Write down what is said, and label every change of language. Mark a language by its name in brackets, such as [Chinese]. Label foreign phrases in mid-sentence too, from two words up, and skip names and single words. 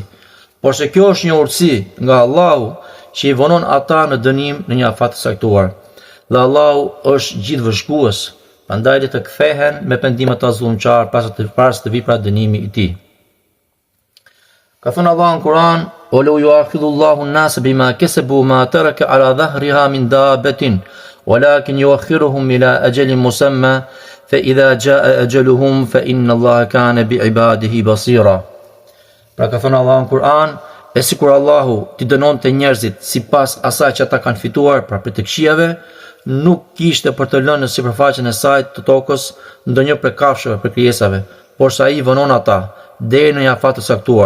[Albanian] Por se kjo është një urtësi nga Allahu që i vonon ata në dënim në një afat të saktuar. Dhe Allahu është gjithë vëzhgues, prandaj le të kthehen me pendim ata zullumçar pas të vi pra dënimi i tij. Ka thënë Allahu në Kur'an: [Arabic] "ولو يؤاخذ الله الناس بما كسبوا ما ترك على ظهرها من دابة ولكن يؤخرهم إلى أجل مسمى فإذا جاء أجلهم فإن الله كان بعباده بصيرا." [Albanian] Pra ka thënë Allahu në Kur'an, e sikur Allahu t'i dënonte njerëzit sipas asaj që ata kanë fituar pra për të këqijave, nuk kishte për të lënë në sipërfaqen e saj të tokës ndonjë prej kafshëve për krijesave, por sa ai vonon ata deri në një afat të saktuar.